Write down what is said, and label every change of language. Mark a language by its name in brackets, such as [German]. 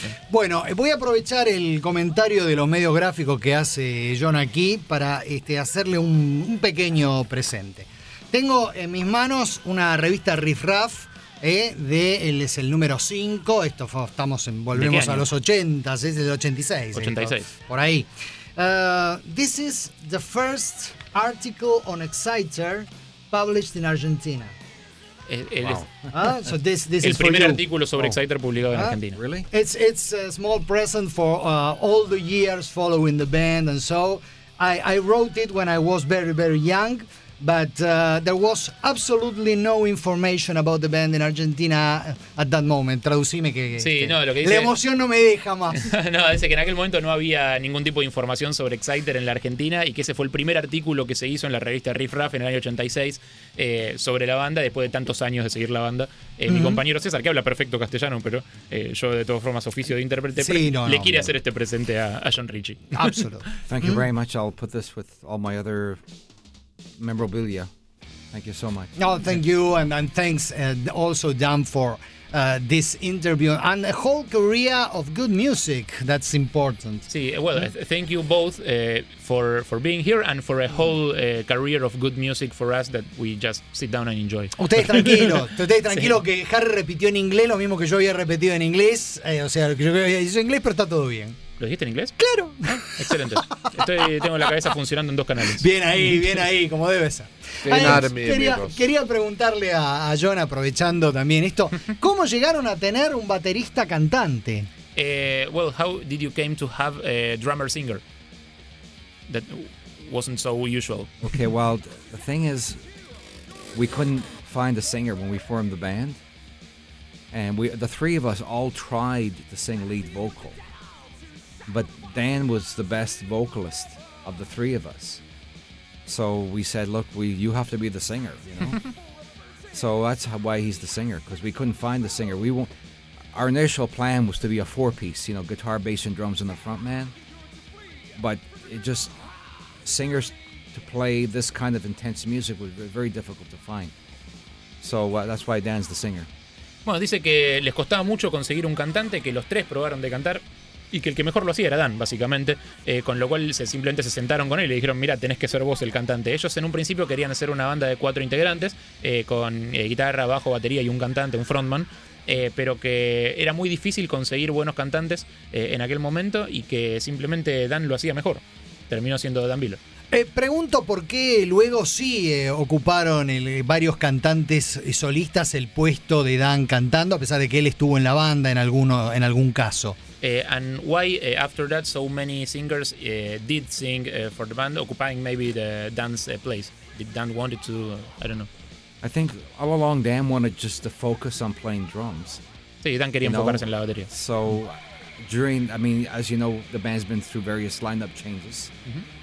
[Spanish] Bueno, voy a aprovechar el comentario de los medios gráficos que hace John aquí para hacerle un pequeño presente. Tengo en mis manos una revista Riff Raff, es el número 5, esto fue, volvemos a los 80, es del 86. 86. Esto, por ahí. [English] This is the first article on Exciter published in Argentina. [Spanish] El primer artículo sobre Exciter publicado en Argentina. [English] Really? It's a small present for all the years following the band and so. I wrote it when I was very, very young. But there was absolutely no information about the band in Argentina at that moment. [Spanish] Traducime que, sí, que no, lo que dice, la emoción no me deja más. No, dice que en aquel momento no había ningún tipo de información sobre Exciter en la Argentina y que ese fue el primer artículo que se hizo en la revista Riff Raff en el año 86 sobre la banda, después de tantos años de seguir la banda. Mi compañero César, que habla perfecto castellano, pero yo de todas formas oficio de intérprete, hacer este presente a John Ritchie. [English] Absolutely. Thank you very much. I'll put this with all my other memorabilia. Thank you so much. No, thank you, and thanks also Dan for this interview and a whole career of good music. That's important. Sí, well, yeah. Thank you both for being here and for a whole career of good music for us that we just sit down and enjoy. [Spanish] Ustedes tranquilos sí. Que Harry repitió en inglés lo mismo que yo había repetido en inglés. O sea, lo que yo había dicho en inglés, pero está todo bien. ¿Lo dijiste en inglés? ¡Claro! Excelente. Tengo la cabeza funcionando en dos canales. Bien ahí, como debe ser. Quería preguntarle a John, aprovechando también esto, ¿cómo llegaron a tener un baterista cantante? [English] Well, how did you came to have a drummer singer? That wasn't so usual. Okay, well, the thing is, we couldn't find a singer when we formed the band. And the three of us all tried to sing lead vocal. But Dan was the best vocalist of the three of us. So we said, look, you have to be the singer, you know? So that's why he's the singer, because we couldn't find the singer. Our initial plan was to be a four-piece, you know, guitar, bass, and drums in the front man. But it just, singers to play this kind of intense music was very difficult to find. So that's why Dan's the singer. [Spanish] Bueno, dice que les costaba mucho conseguir un cantante, que los tres probaron de cantar. Y que el que mejor lo hacía era Dan, básicamente. Con lo cual, simplemente se sentaron con él y le dijeron, mira, tenés que ser vos el cantante. Ellos en un principio querían hacer una banda de cuatro integrantes, con guitarra, bajo, batería y un cantante, un frontman. Pero que era muy difícil conseguir buenos cantantes en aquel momento y que simplemente Dan lo hacía mejor. Terminó siendo Dan Bilo. Pregunto por qué luego sí ocuparon varios cantantes solistas el puesto de Dan cantando, a pesar de que él estuvo en la banda en algún caso. [English] And why after that so many singers did sing for the band, occupying maybe the Dan's place? Did Dan wanted to, I don't know. I think all along Dan wanted just to focus on playing drums. [Spanish] Sí, Dan quería enfocarse en la batería. [English] So as you know, the band's been through various lineup changes. Mm-hmm.